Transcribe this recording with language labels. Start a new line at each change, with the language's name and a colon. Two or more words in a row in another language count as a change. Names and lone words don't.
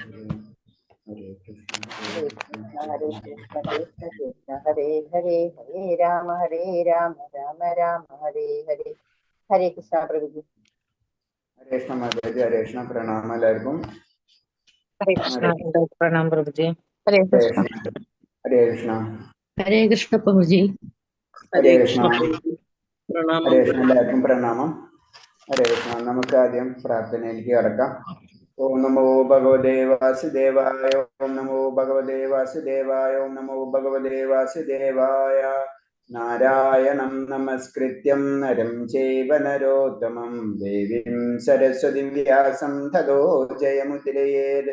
Hindi: हरे कृष्ण कृष्ण कृष्ण हरे हरे, हरे राम राम हरे हरे। हरे कृष्ण प्रभु जी। हरे कृष्ण माता जी, हरे कृष्ण, प्रणाम എല്ലാവർക്കും. हरे कृष्ण प्रणाम प्रभु जी। हरे कृष्ण। हरे कृष्ण. हरे कृष्ण प्रभु जी। हरे कृष्ण. प्रणाम हरे कृष्ण
Malayalam: എല്ലാവർക്കും പ്രണാമം. ഹരേ കൃഷ്ണ. നമുക്ക് ആദ്യം പ്രാർത്ഥനയിലേക്ക് കടക്കാം.
Sanskrit: ഓം നമോ ഭഗവതേ വാസുദേവായ, ഓം നമോ ഭഗവതേ വാസുദേവായ, ഓം നമോ ഭഗവതേ വാസുദേവായ. നാരായണം നമസ്കൃത്യം നരം ചൈവ നരോത്തമം ദേവീം സരസ്വതിം വ്യാസം തതോ ജയമുദ്രയേത്.